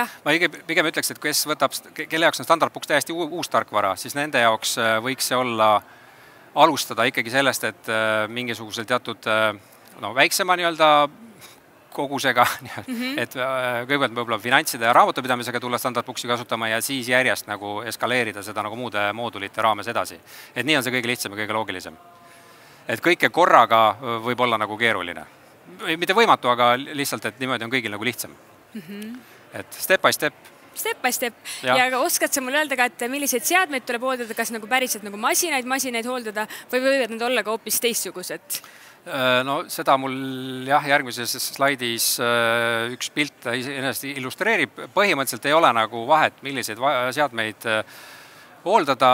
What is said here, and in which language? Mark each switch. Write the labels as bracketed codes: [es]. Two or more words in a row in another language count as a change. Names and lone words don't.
[et] Ma pigem ütleks, et kelle jaoks on standardboks täiesti uus tarkvara, siis nende jaoks võiks see olla alustada ikkagi sellest, et mingisugusel teatud väiksema nii-öelda kogusega, et kõigepealt võib-olla finantside ja raamatupidamisega tulla standardboksi kasutama ja siis järjest nagu eskaleerida seda nagu muude moodulite raames edasi. Et nii on see kõige lihtsam ja kõige loogilisem. Et kõike korraga võib olla nagu keeruline. Mitte võimatu, aga lihtsalt, et niimoodi on kõigil nagu lihtsam. [en] Et step by step. Step by step. [et] Ja oskad sa mulle öelda ka, et milliseid seadmeid tuleb hooldada, kas nagu päriselt nagu masinaid hooldada või võivad need olla ka hoopis teistsugused? No seda mul järgmises slaidis üks pilt ennast illustreerib. Põhimõtteliselt ei ole nagu vahet, milliseid seadmeid hooldada.